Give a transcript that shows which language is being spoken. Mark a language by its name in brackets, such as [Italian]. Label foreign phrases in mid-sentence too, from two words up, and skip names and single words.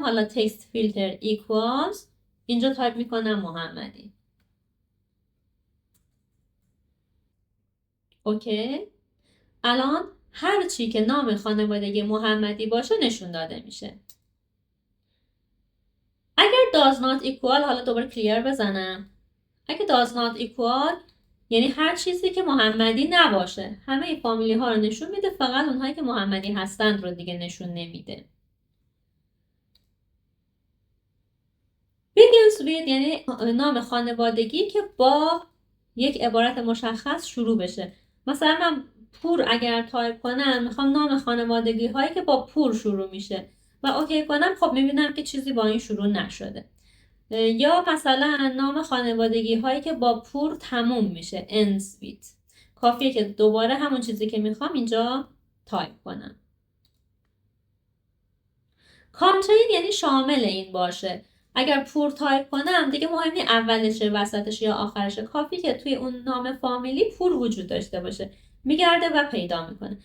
[Persian] حالا [English] text filter equals, [Persian] اینجا تایپ میکنم محمدی. اوکی. الان هر چی که نام خانوادگی محمدی باشه نشون داده میشه. اگر [English] does not equal، [Persian] حالا دوباره کلیر بزنم، اگه [English] does not equal [Persian] یعنی هر چیزی که محمدی نباشه، همه فامیلی ها رو نشون میده، فقط اونهایی که محمدی هستند رو دیگه نشون نمیده. [English] begins with [Persian] یعنی نام خانوادگی که با یک عبارت مشخص شروع بشه. مثلا من پور اگر تایپ کنم میخوام نام خانوادگی هایی که با پور شروع میشه و اوکی کنم، خب میبینم که چیزی با این شروع نشده. یا مثلا نام خانوادگی هایی که با پور تموم میشه [English] ends with، [Persian] کافیه که دوباره همون چیزی که میخوام اینجا تایپ کنم. contain یعنی شامل این باشه. اگر پور تایپ کنم دیگه مهم نیست اولشه، وسطش یا آخرشه، کافی که توی اون نام فامیلی پور وجود داشته باشه، میگرده و پیدا میکنه.